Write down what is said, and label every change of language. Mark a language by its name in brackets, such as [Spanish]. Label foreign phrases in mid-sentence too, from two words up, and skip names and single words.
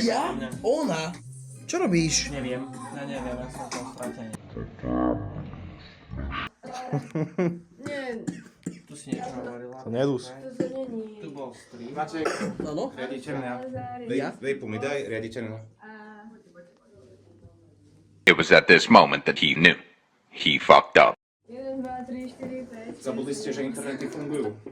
[Slovak] Ja? Ona? Čo robíš? Neviem. Ja neviem, ja som tam stratený. Nie, Tu si niečo hovorila. To nedús. [Czech] to není. [Slovak] Tu bol stream. Maček, Áno? riaditeľná. Ja? Vejpu mi daj, riaditeľná. [English] It was at this moment that he knew. He fucked up. 1, 2, 3, 4, 5. [Slovak] Zabudli ste, že internety fungujú.